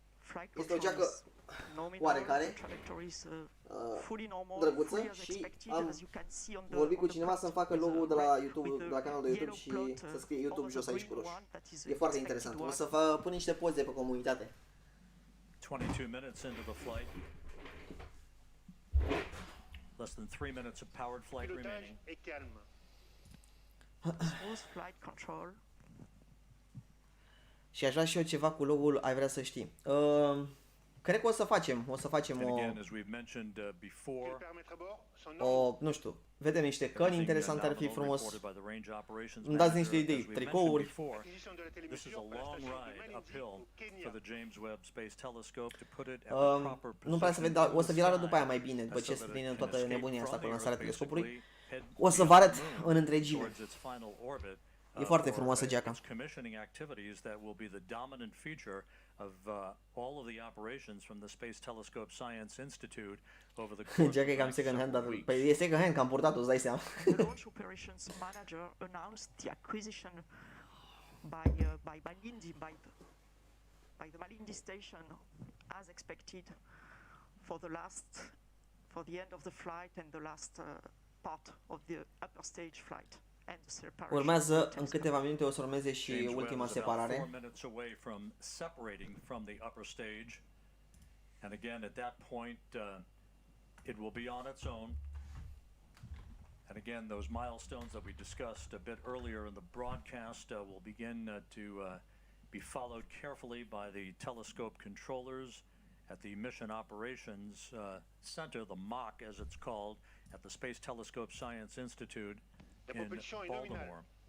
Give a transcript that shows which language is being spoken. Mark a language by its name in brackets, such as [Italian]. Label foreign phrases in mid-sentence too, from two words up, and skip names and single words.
[Romanian] Este o geacă oarecare, drăguță, și am vorbit cu cineva să-mi facă logo de la YouTube, de la canalul de YouTube și să scrie YouTube jos aici cu roșu. E foarte interesant. O să vă pun niște poze pe comunitate. [English] 22 minutes into the flight. Less than 3 minutes of powered flight remaining. Smooth flight control. [Romanian] Și aș vrea și eu ceva cu logo-ul, ai vrea să știi. Cred că o să facem nu știu, vedem niște căni interesante, ar fi frumos. Îmi dați niște idei, tricouri. Nu prea să ved, dar o să vi-l arăt după aia mai bine, după ce se termină toată nebunia asta cu lansarea telescopului. O să vă arăt în întregime. E foarte frumoasă geaca. Geaca e cam [English] second hand, [Romanian] dar e [English] second hand, [Romanian] că am purtat-o, îți dai seama. [English] The launch operations manager announced the acquisition by the Malindi station, as expected, for the end of the flight and the last part of the upper stage flight. [Romanian] Urmează, în câteva minute o să urmeze și ultima separare. [English] And again, at that point, it will be on its own. And again, those milestones that we discussed a bit earlier in the broadcast will begin to be followed carefully by the telescope controllers at the Mission Operations Center, the MOC as it's called, at the Space Telescope Science Institute in Baltimore.